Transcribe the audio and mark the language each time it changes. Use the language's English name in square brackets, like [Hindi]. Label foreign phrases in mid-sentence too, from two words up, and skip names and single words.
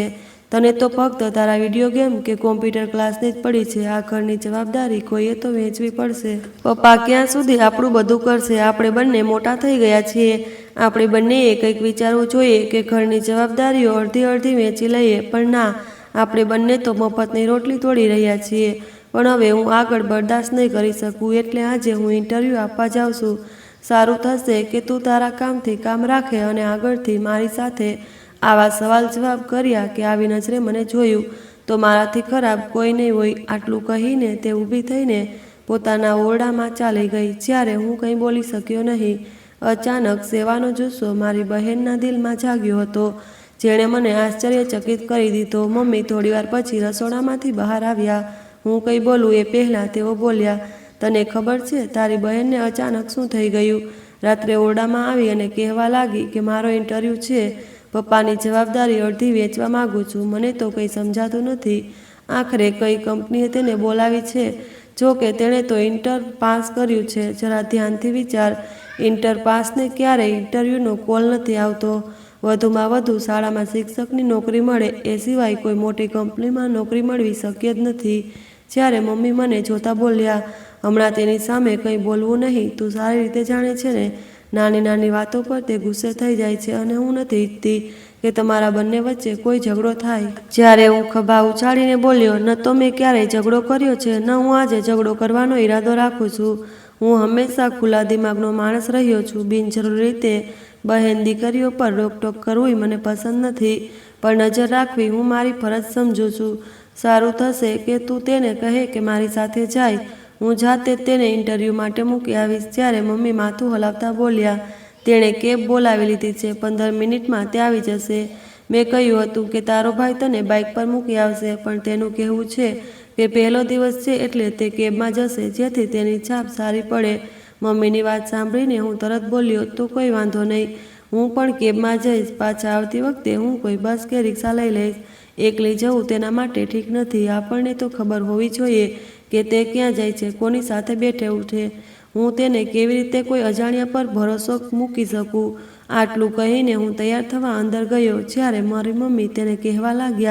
[Gujarati] તને તો ફક્ત તારા વિડિયો ગેમ કે કૉમ્પ્યુટર ક્લાસની જ પડી છે। આ ઘરની જવાબદારી કોઈએ તો વેચવી પડશે। પપ્પા ક્યાં સુધી આપણું બધું કરશે? આપણે બંને મોટા થઈ ગયા છીએ। આપણે બંનેએ કંઈક વિચારવું જોઈએ કે ઘરની જવાબદારીઓ અડધી અડધી વેચી લઈએ। પણ ના, આપણે બંને તો મફતની રોટલી તોડી રહ્યા છીએ। પણ હવે હું આગળ બર્દાશ્ત નહીં કરી શકું એટલે આજે હું ઇન્ટરવ્યૂ આપવા જાઉં છું। સારું થશે કે તું તારા કામથી કામ રાખે અને આગળથી મારી સાથે આવા સવાલ જવાબ કર્યા કે આવી નજરે મને જોયું તો મારાથી ખરાબ કોઈ નહીં હોય। આટલું કહીને તે ઊભી થઈને પોતાના ઓરડામાં ચાલી ગઈ। જ્યારે હું કંઈ બોલી શક્યો નહીં। અચાનક સેવાનો જુસ્સો મારી બહેનના દિલમાં જાગ્યો હતો જેણે મને આશ્ચર્યચકિત કરી દીધો। મમ્મી થોડીવાર પછી રસોડામાંથી બહાર આવ્યા। હું કંઈ બોલું એ પહેલા તેઓ બોલ્યા, તને ખબર છે તારી બહેનને અચાનક શું થઈ ગયું? રાત્રે ઓરડામાં આવી અને કહેવા લાગી કે મારો ઇન્ટરવ્યૂ છે, પપ્પાની જવાબદારી અડધી વેચવા માગું છું। મને તો કંઈ સમજાતું નથી। આખરે કઈ કંપનીએ તેને બોલાવી છે? જો કે તેણે તો ઇન્ટર પાસ કર્યું છે। જરા ધ્યાનથી વિચાર, ઇન્ટર પાસને ક્યારેય ઇન્ટરવ્યૂનો કૉલ નથી આવતો। વધુમાં વધુ શાળામાં શિક્ષકની નોકરી મળે એ સિવાય કોઈ મોટી કંપનીમાં નોકરી મળવી શક્ય જ નથી। જ્યારે મમ્મી મને જોતા બોલ્યા, હમણાં તેની સામે કંઈ બોલવું નહીં। તું સારી રીતે જાણે છે ને નાની નાની વાતો પર તે ગુસ્સે થઈ જાય છે અને હું નથી ઇચ્છતી કે તમારા બંને વચ્ચે કોઈ ઝઘડો થાય। જ્યારે હું ખભા ઉછાળીને બોલ્યો, ન તો મૈં ક્યારેય ઝઘડો કર્યો છે ન હું આજે ઝઘડો કરવાનો ઇરાદો રાખું છું। હું હંમેશા ખુલ્લા દિમાગનો માણસ રહ્યો છું। બિનજરૂરી રીતે બહેન દીકરીઓ પર રોકટોક કરવી મને પસંદ નથી, પણ નજર રાખવી હું મારી ફરજ સમજું છું। સારું થશે કે તું તેને કહે કે મારી સાથે જાય। હું જાતે તેને ઇન્ટરવ્યૂ માટે મૂકી આવીશ। જ્યારે મમ્મી માથું હલાવતા બોલ્યા, તેણે કેબ બોલાવી લીધી છે, 15 મિનિટમાં તે આવી જશે। મૈં કહ્યું હતું કે તારો ભાઈ તને બાઇક પર મૂકી આવશે, પણ તેનું કહેવું છે કે પહેલો દિવસ છે એટલે તે કેબમાં જશે જેથી તેની છાપ સારી પડે। મમ્મીની વાત સાંભળીને હું તરત બોલ્યો, તો કોઈ વાંધો નહીં, હું પણ કેબમાં જઈશ। પાછા આવતી વખતે હું કોઈ બસ કે રિક્શા લઈ લઈશ। એકલી જવું તેના માટે ઠીક નથી। આપણને તો ખબર હોવી જોઈએ કે તે ક્યાં જાય છે, કોની સાથે બેઠે ઉઠે। હું તેને કેવી રીતે કોઈ અજાણ્યા પર ભરોસો મૂકી શકું? આટલું કહીને હું તૈયાર થવા અંદર ગયો જ્યારે મારી મમ્મી તેને કહેવા લાગ્યા।